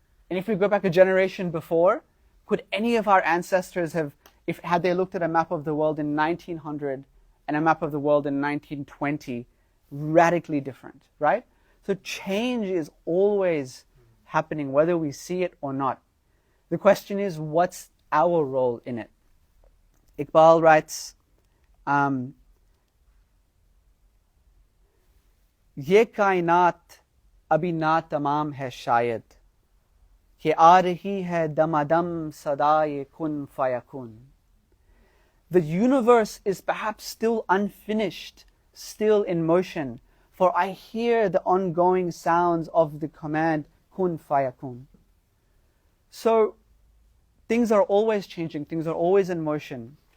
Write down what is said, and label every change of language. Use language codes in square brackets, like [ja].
[en] And if we go back a generation before, could any of our ancestors have, had they looked at a map of the world in 1900 and a map of the world in 1920, radically different, right? So change is always happening, whether we see it or not. The question is, what's our role in it? Iqbal writes, [ur] ये कायनात अभी ना तमाम है शायद कि आ रही है दमादम सदाए कुन फयकुन. [en] The universe is perhaps still unfinished, still in motion, for I hear the ongoing sounds of the command kun fayakun. So things are always changing, things are always in motion.